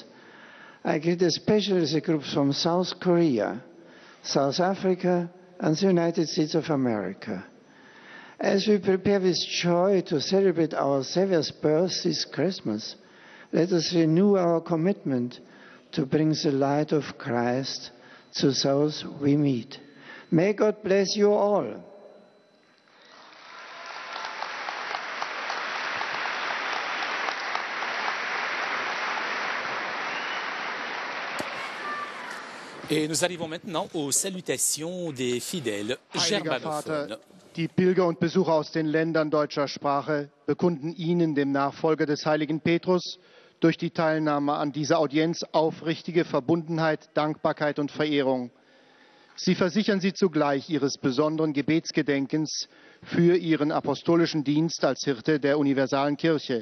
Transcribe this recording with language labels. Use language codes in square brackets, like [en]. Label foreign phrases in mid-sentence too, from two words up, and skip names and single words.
[en] I greet especially the groups from South Korea, South Africa, and the United States of America. As we prepare with joy to celebrate our Savior's birth this Christmas, let us renew our commitment to bring the light of Christ to those we meet. May God bless you all. [fr] Et nous arrivons maintenant aux salutations des fidèles germanophones. [de] Die Pilger und Besucher aus den Ländern deutscher Sprache bekunden Ihnen, dem Nachfolger des heiligen Petrus, durch die Teilnahme an dieser Audienz aufrichtige Verbundenheit, Dankbarkeit und Verehrung. Sie versichern Sie zugleich Ihres besonderen Gebetsgedenkens für Ihren apostolischen Dienst als Hirte der universalen Kirche.